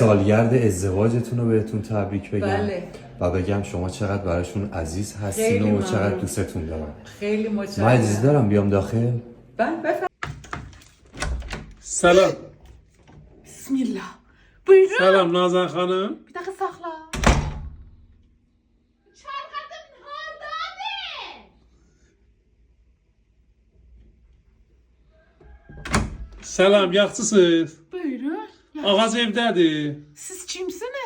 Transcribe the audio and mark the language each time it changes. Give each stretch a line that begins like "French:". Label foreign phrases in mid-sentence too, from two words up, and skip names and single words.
Persian: سالگرد ازدواجتون رو بهتون تبریک بگم بله. و بگم شما چقدر براشون عزیز هستین خیلی و چقدر ممنون. دوستتون دارم. خیلی من متشکرم. اجازه دارم بیام داخل؟ بفرمایید. سلام.
Arabic: بسم الله.
Azerbaijani: Buyurun.
Persian: سلام نازن خانم.
Azerbaijani: Bir dakika sakla. Çarkatım hardadır. Selam, yaxşısınız? Buyurun. Ya, Ağaz evdədir. siz kimsiniz?